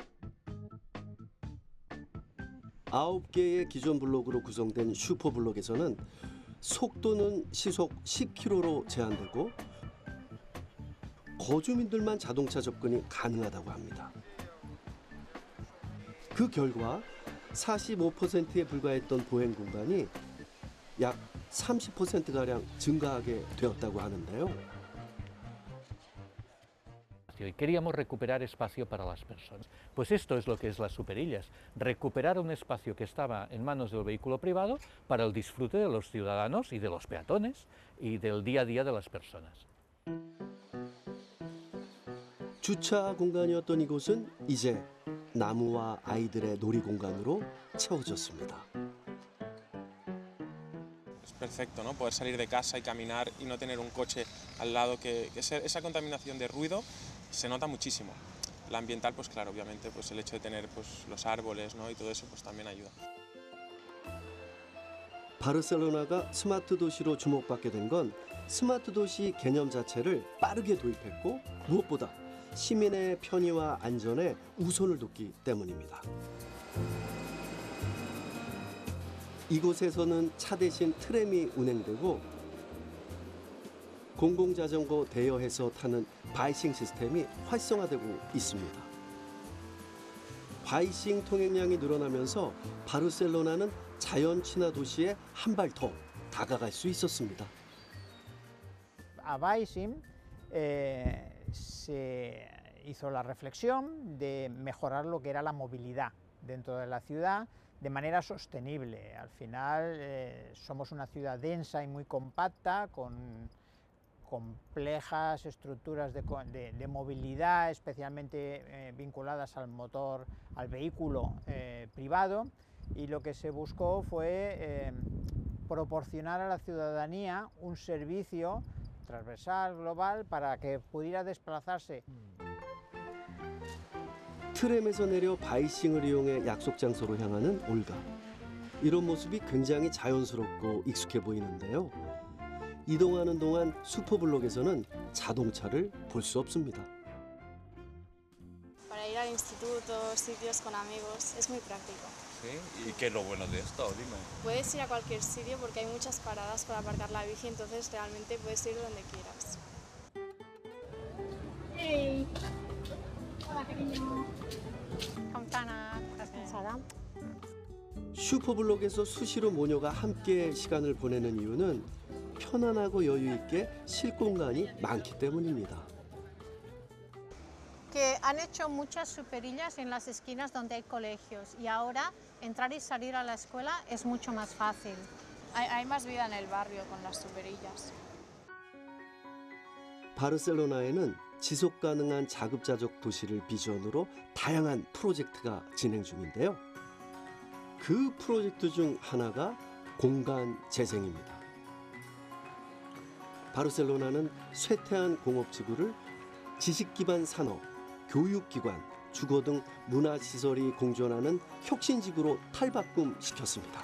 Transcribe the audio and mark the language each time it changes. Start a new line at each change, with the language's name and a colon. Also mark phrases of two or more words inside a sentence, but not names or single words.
Korean: 9개의 기존 블록으로 구성된 슈퍼블록에서는 속도는 시속 10km로 제한되고 거주민들만 자동차 접근이 가능하다고 합니다. 그 결과 45%에 불과했던 보행 공간이 약 30%가량 증가하게 되었다고 하는데요.
Spanish: Y queríamos recuperar espacio para las personas. Pues esto es lo que es las superillas, recuperar un espacio que estaba en manos del vehículo privado para el disfrute de los ciudadanos y de los peatones y del día a día de las personas.
Korean: 주차 공간이었던 이곳은 이제 나무와 아이들의 놀이 공간으로 채워졌습니다.
Spanish: Es perfecto, ¿no? Poder salir de casa y caminar y no tener un coche al lado esa contaminación de ruido se nota muchísimo. La ambiental, pues claro, obviamente, pues el hecho de tener pues los árboles, ¿no? Y todo eso, pues también ayuda.
Korean: 바르셀로나가 스마트 도시로 주목받게 된 건 스마트 도시 개념 자체를 빠르게 도입했고 무엇보다 시민의 편의와 안전에 우선을 뒀기 때문입니다. 이곳에서는 차 대신 트램이 운행되고 공공자전거 대여해서 타는 바이싱 시스템이 활성화되고 있습니다. 바이싱 통행량이 늘어나면서 바르셀로나는 자연 친화 도시에 한 발 더 다가갈 수 있었습니다.
Spanish: A Baixing se hizo la reflexión de mejorar lo que era la movilidad dentro de la ciudad de manera sostenible. Al final somos una ciudad densa y muy compacta, con complejas estructuras de movilidad, especialmente vinculadas al motor, al vehículo privado, y lo que se buscó fue proporcionar a la ciudadanía un servicio transversal, global, para que pudiera desplazarse.
Korean: 트램에서 내려 바이싱을 이용해 약속 장소로 향하는 올가. 이런 모습이 굉장히 자연스럽고 익숙해 보이는데요. 이동하는 동안 슈퍼블록에서는 자동차를 볼 수 없습니다.
Spanish: Para ir al instituto, sitios con amigos, es muy práctico. ¿Sí? ¿Y qué es lo bueno de esto? Dime. Puedes ir a cualquier sitio porque hay muchas paradas para aparcar la bici, entonces realmente puedes ir donde quieras. Hey. Hola, cariño. Campana, cansada.
Korean: 슈퍼블록에서 수시로 모녀가 함께 시간을 보내는 이유는 편안하고 여유 있게 쉴 공간이 많기 때문입니다.
Spanish: Que han hecho muchas superillas en las esquinas donde hay colegios y ahora entrar y salir a la escuela es mucho más fácil. Hay más vida en el barrio con las superillas.
Korean: 바르셀로나에는 지속 가능한 자급자족 도시를 비전으로 다양한 프로젝트가 진행 중인데요. 그 프로젝트 중 하나가 공간 재생입니다. 바르셀로나는 쇠퇴한 공업지구를 지식 기반 산업, 교육기관, 주거 등 문화시설이 공존하는 혁신지구로 탈바꿈시켰습니다.